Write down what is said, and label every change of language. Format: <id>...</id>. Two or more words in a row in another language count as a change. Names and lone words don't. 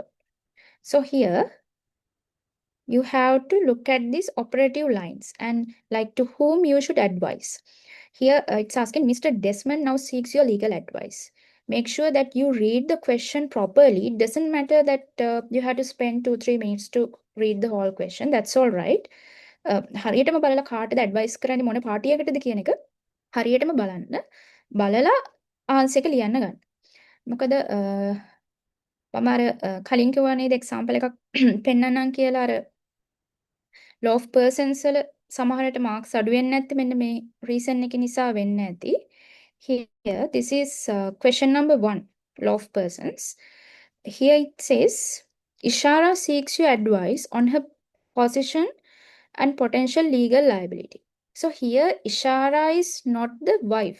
<en>So here you have to look at these operative lines and like to whom you should advise. Here it's asking Mr. Desmond now seeks your legal advice. Make sure that you read the question properly. It doesn't matter that you have to spend 2-3 minutes to read the whole question. That's all right.</en> <si>හරියටම බලලා කාටද ඇඩ්වයිස් කරන්නේ මොන පාටි එකටද කියන එක හරියටම බලන්න. බලලා ආන්සර් එක ලියන්න ගන්න. මොකද මම අර කලින් කිව්වා නේද එක්සැම්පල් එකක් පෙන්නන්නම් කියලා අර</si> <en>law of persons</en> <si>වල සමහරට marks අඩු වෙන්නේ නැත්තේ මෙන්න මේ reason එක නිසා වෙන්න ඇති.</si> <en>Here this is question number 1, law of persons. Here it says Ishara seeks your advice on her position and potential legal liability. So here Ishara is not the wife.</en>